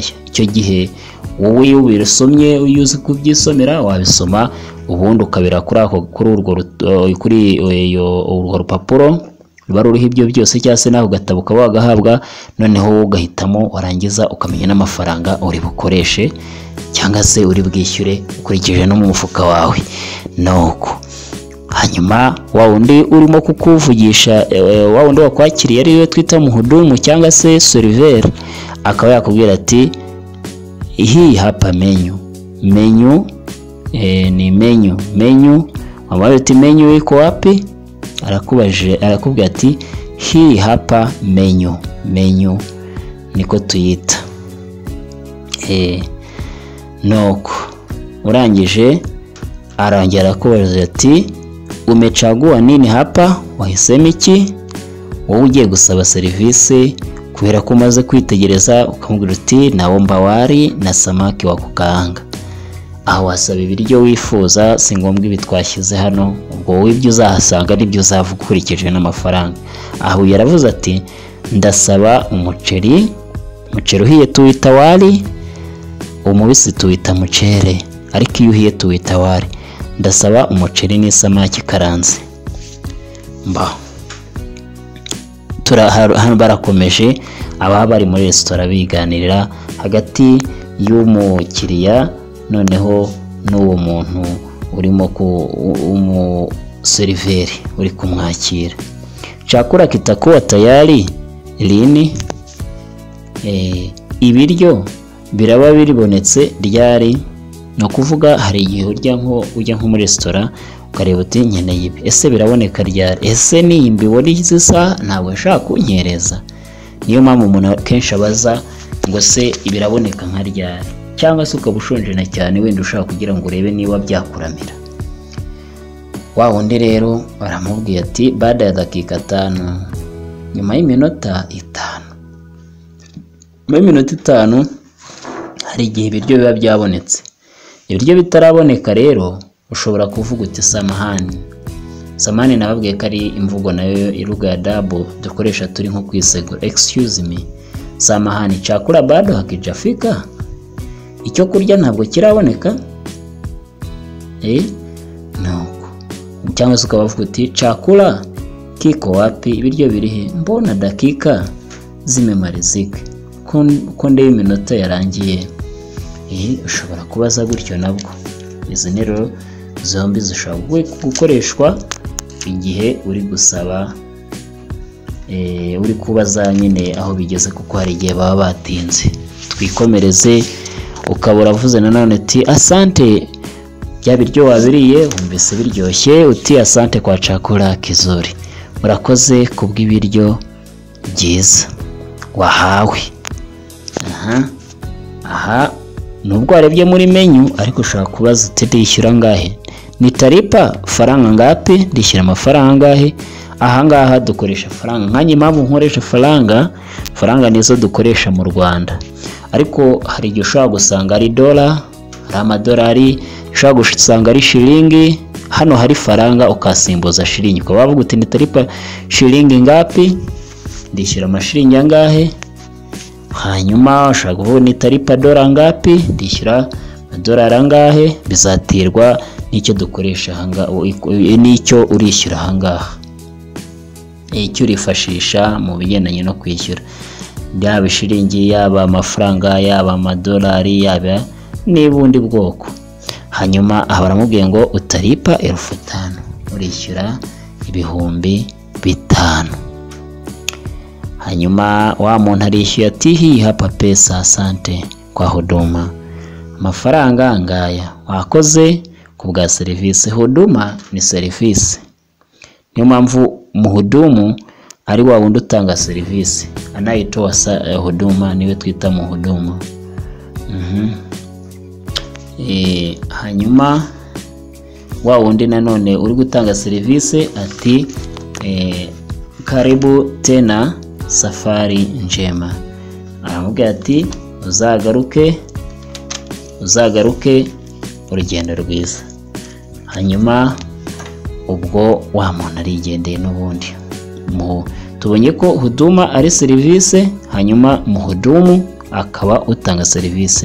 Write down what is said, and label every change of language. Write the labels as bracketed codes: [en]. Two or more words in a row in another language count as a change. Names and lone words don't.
[rw] Icyo gihe wowe iyo ubisomye uyuzi kubyisomera wabisoma, ubundi ukabira kuri urwo rupapuro ruba ruriho ibyo byose, cyangwa se naho gatabo ukaba wagahabwa, noneho wowe ugahitamo, warangiza ukamenya n'amafaranga uri bukoreshe cyangwa se uri bwishyure ukurikije no mu mufuka wawe. Nuko hanyuma wa wundi urimo kukuvugisha, wa wundi wakwakiriye ariwe twita muhudumu cyangwa se server, akaba yakubwira ati [sw] hii hapa menu ni menu. Wamwambia ati menu iko wapi? [rw] Arakubwira ati [sw] hii hapa menu niko [rw] tuyita. Nuko urangije arongera akubaza ati [sw] umechagua nini hapa, [rw] wahisemo iki? Wowe ugiye gusaba serivisi kubera ko umaze kwitegereza ukamubwira uti [sw] naomba wali na samaki wa kukaanga. [rw] aho wasaba ibiryo wifuza, si ngombwa ibi twashyize hano, ubwo wowe ibyo uzahasanga nibyo uzavuga ukurikije n'amafaranga. Aho yaravuze ati ndasaba umuceri uhiye tuwita wali, umubisi tuwita mucere, ariko iyo uhiye tuwita wali. Ndasaba umuceri n'isamaki karanze. Hano barakomeje, aba bari muri resitora biganirira hagati y'umukiriya noneho n'uwo muntu urimo umuseriveri uri kumwakira. [sw] Chakula kitakuwa tayari lini? [rw] Ibiryo biraba biribonetse ryari? No kuvuga hari igihe ujya nko muri resitora ukareba uti nkeneye ibi, ese biraboneka ryari? Ese ni imbibori zisa ntabwo nshaka kunyereza. Niyo mpamvu umuntu kenshi abaza ngo se ibiraboneka nka ryari, cyangwa se ukaba ushonje na cyane wenda ushaka kugira ngo urebe niba byakuramira. Wa wundi rero baramubwiye ati [sw] baada ya dakika 5, [rw] nyuma y'iminota 5. Mu minota 5 hari igihe ibiryo biba byabonetse. Ibiryo bitaraboneka rero ushobora kuvuga uti samahani. Samahani nababwiye ko ari imvugo nayo iruga adabu dukoresha turi nko kwisegura. [en] Excuse me, [sw] samahani, chakula bado hakijafika? [rw] Icyo kurya ntabwo kiraboneka? Nuko cyangwa se ukabavuga uti [sw] chakula kiko wapi? [rw] Ibiryo birihe? [sw] Mbona dakika zimemalizika, [rw] konde y'iminota yarangiye. Ushobora kubaza gutyo nabwo. Izi rero zombi zishobora gukoreshwa igihe uri gusaba, uri kubaza nyine aho bigeze, kuko hari igihe baba batinze. Twikomereze. Ukaba uravuze nanone uti asante, bya biryo wabiriye wumvise biryoshye, uti [sw] asante kwa chakula kizuri, [rw] murakoze kubw'ibiryo byiza wahawe. Aha nubwo warebye muri menu, ariko ushaka kubaza uti ndishyura ngahe? [sw] Nitalipa faranga ngapi? [rw] Ndishyura amafaranga ngahe? Aha ngaha dukoresha faranga. Nkanye mpamvu nkoresha faranga nizo dukoresha mu Rwanda, ariko hari igihe ushobora gusanga ari dola, ari amadolari, ushobora gusanga ari shilingi. Hano hari faranga ukasimbuza shilingi, ukaba wavuga uti [sw] nitalipa shilingi ngapi? [rw] Ndishyura amashilingi angahe? Hanyuma ushaka kuvuga [sw] nitalipa dola ngapi? [rw] Ndishyura amadolari angahe? Bizatirwa n'icyo dukoresha ahangaha, n'icyo urishyura ahangaha, icyo urifashisha mu bigendanye no kwishyura, yaba shilingi, yaba amafaranga, yaba amadolari, yaba n'ubundi bwoko. Hanyuma baramubwiye ngo [sw] utalipa 5,000, [rw] urishyura 5,000. Hanyuma wa muntu arishyuye ati [sw] hii hapa pesa, asante kwa huduma, [rw] amafaranga ngaya, wakoze kubwa serivisi. Huduma ni serivisi, niyo mpamvu muhudumu ari wa wundi utanga serivisi, anayitoa huduma niwe twita muhudumu. Hanyuma wa wundi nanone uri gutanga serivisi ati [sw] karibu tena, safari njema. [rw] Aramubwira ati uzagaruke urugendo rwiza. Hanyuma ubwo wa muntu arigendeye n'ubundi. Tubonye ko huduma ari serivisi, hanyuma muhudumu akaba utanga serivisi.